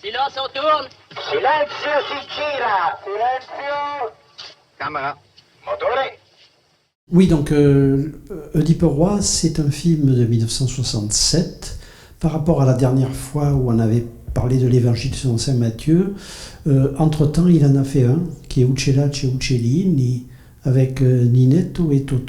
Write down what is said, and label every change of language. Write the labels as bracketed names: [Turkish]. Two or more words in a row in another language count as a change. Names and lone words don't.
[French] attention, tourne. [Italian] Silenzio, si gira. Silenzio. Camera. Motore. [French] Oui, donc Oedipe Roi, c'est un film de 1967. Par rapport à la dernière fois où on avait parlé de l'évangile selon saint Matthieu, entre-temps, il en a fait un, qui est Uccellace Uccellini, avec Ninetto et Toto.